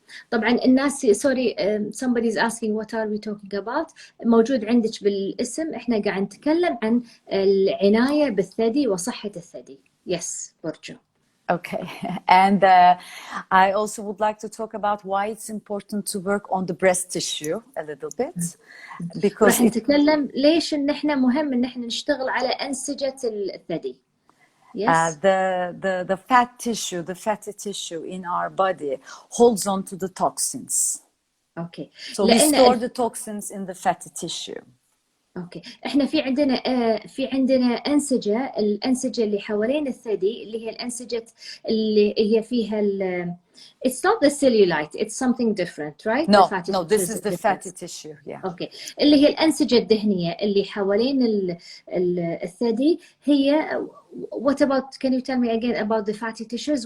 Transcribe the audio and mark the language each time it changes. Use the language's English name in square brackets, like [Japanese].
[Arabic] طبعا الناس سوري [English] somebody is asking what are we talking about. [Arabic] موجود عندك بالاسم، احنا قاعد نتكلم عن العناية بالثدي وصحة الثدي. [English] Yes بورجو. Okay, and I also would like to talk about why it's important to work on the breast tissue a little bit, because [Arabic] راح نتكلم ليش ان احنا مهم ان احنا نشتغل على أنسجة الثدي. Yes. [English] the fatty tissue in our body holds on to the toxins. [Arabic] اوكي. [English] So we store the toxins in the fatty tissue. [Arabic] اوكي، احنا في عندنا أنسجة، الأنسجة اللي حوالين الثدي اللي هي الأنسجة اللي هي فيها [English] it's not the cellulite, it's something different, right? No, this is the fatty tissue, yeah. [Arabic] اوكي، اللي هي الأنسجة الدهنية اللي حوالين الثدي هي [English] what about, can you tell me again about the fatty tissues?